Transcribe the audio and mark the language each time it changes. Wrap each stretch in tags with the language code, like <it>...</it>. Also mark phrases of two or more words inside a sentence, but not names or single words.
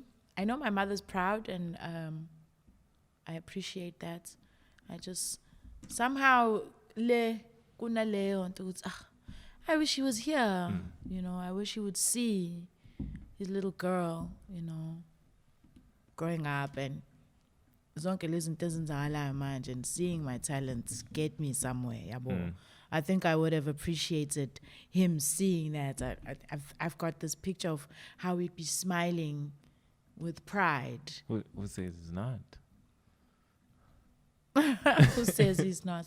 <en>I know my mother's proud, and I appreciate that. I just somehow I wish he was here. You know, I wish he would see his little girl, you know, growing up, and</en> <zu>zonke lezinto ezenzakalayo manje,</zu> <en>and seeing my talents get me somewhere.</en> <zu>Yabo.</zu> <en>I think I would have appreciated him seeing that. I've got this picture of how he'd be smiling with pride. Who says it's not? Who says he's not?</en>